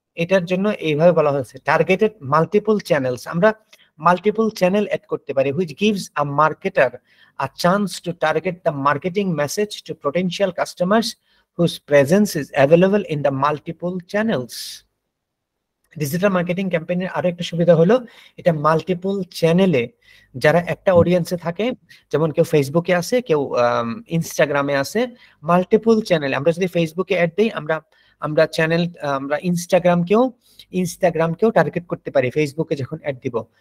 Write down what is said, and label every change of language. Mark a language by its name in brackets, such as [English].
[Bangla] এটার জন্য এইভাবে বলা হয়েছে টার্গেটেড মাল্টিপল চ্যানেলস। আমরা মাল্টিপল চ্যানেল অ্যাড করতে পারি, [English] which gives a marketer a chance to target the marketing message to potential customers whose presence is available in the multiple channels. [Bangla] Digital marketing ক্যাম্পেইনের আরো একটা সুবিধা হলো এটা মাল্টিপল চ্যানেলে যারা একটা অডিয়েন্সে থাকে, যেমন কেউ ফেসবুকে আছে, কেউ ইনস্টাগ্রামে আছে, মাল্টিপল চ্যানেলে আমরা যদি ফেসবুকে অ্যাড দেই, আমরা চ্যানেল, আমরা ইনস্টাগ্রামকেও টার্গেট করতে পারি ফেসবুকে যখন অ্যাড দিব।